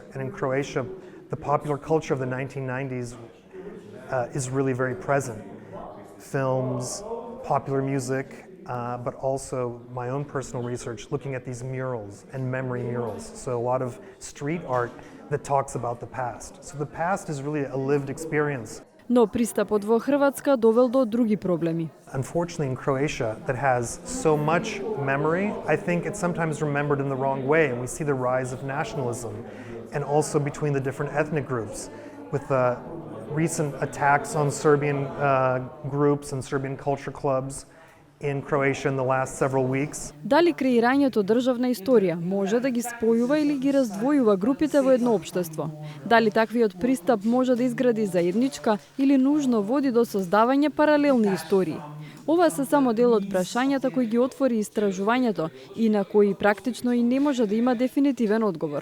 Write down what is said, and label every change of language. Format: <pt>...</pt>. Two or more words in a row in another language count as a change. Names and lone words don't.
<en>And in Croatia, the popular culture of the 1990s is really very present. Films, popular music, but also my own personal research looking at these murals and memory murals. So a lot of street art that talks about the past. So the past is really a lived experience.</en> <mk>Но пристапот во Хрватска довел до други проблеми.</mk> <en>Unfortunately, in Croatia, that has so much memory, I think it's sometimes remembered in the wrong way, and we see the rise of nationalism, and also between the different ethnic groups, with the recent attacks on Serbian groups and Serbian culture clubs in Croatia in the last several weeks.</en> <mk>Дали креирањето државна историја може да ги спојува или ги раздвојува групите во едно општество? Дали таквиот пристап може да изгради заедничка или нужно води до создавање паралелни истории? Ова се само дел од прашањата кои ги отвори истражувањето и на кои практично и не може да има дефинитивен одговор.</mk>